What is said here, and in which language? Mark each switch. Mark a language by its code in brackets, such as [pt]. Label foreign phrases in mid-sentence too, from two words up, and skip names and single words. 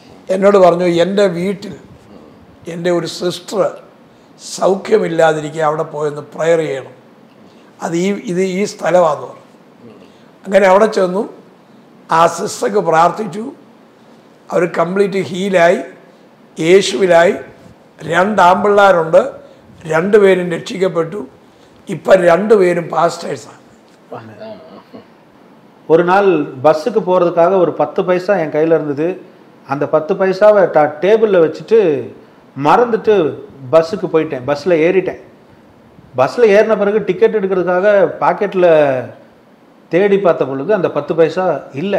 [ml] എന്നോട് പറഞ്ഞു, എൻ്റെ വീട്ടിൽ എൻ്റെ ഒരു സിസ്റ്റർ സൗഖ്യമില്ലാതിരിക്കുക, അവിടെ പോയൊന്ന് പ്രയർ ചെയ്യണം, അത് ഈ സ്ഥലമാണെന്ന് പറഞ്ഞു. അങ്ങനെ അവിടെ ചെന്നു, ആ സിസ്റ്റർക്ക് പ്രാർത്ഥിച്ചു, അവർ കംപ്ലീറ്റ് ഹീലായി, യേശുവിലായി. 2 ആൺപിള്ളേരുണ്ട്, 2 പേരും രക്ഷിക്കപ്പെട്ടു. ഇപ്പം 2 പേരും பாஸ்டர்ஸாണ്. [ta] ஒரு நாள் பஸ்ஸுக்கு போகிறதுக்காக ஒரு 10 பைசா என் கையில் இருந்தது. அந்த 10 பைசாவை டேபிளில் வச்சுட்டு மறந்துட்டு பஸ்ஸுக்கு போயிட்டேன். பஸ்ஸில் ஏறிட்டேன். பஸ்ஸில் ஏறின பிறகு டிக்கெட் எடுக்கிறதுக்காக பாக்கெட்டில் தேடி பார்த்த பொழுது அந்த 10 பைசா இல்லை.